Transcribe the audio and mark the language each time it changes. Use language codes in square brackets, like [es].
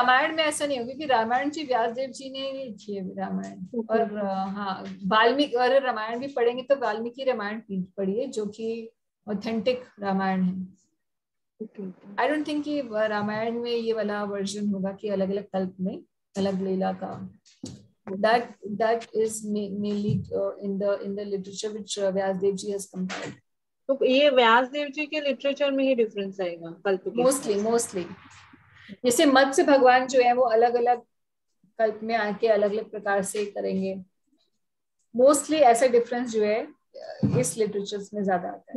[hi] रामायण में ऐसा नहीं होगा, क्योंकि रामायण जी व्यासदेव जी ने लिखी है रामायण। [en] Okay. [hi] और हाँ, वाल्मीकि, अगर रामायण भी पढ़ेंगे तो वाल्मीकि रामायण पढ़िए, जो कि ऑथेंटिक रामायण है। [en] Okay. I don't think [hi] कि रामायण में ये वाला वर्जन होगा कि अलग अलग कल्प में अलग लीला का। [en] that is mainly in the literature which Vyasdev ji has compiled. [hi] तो ये व्यासदेव जी के लिटरेचर में ही डिफरेंस आएगा कल्प के? मोस्टली जैसे मत्स्य भगवान जो है वो अलग अलग कल्प में आके अलग अलग प्रकार से करेंगे। मोस्टली ऐसा डिफरेंस जो है इस लिटरेचर में ज्यादा आता है।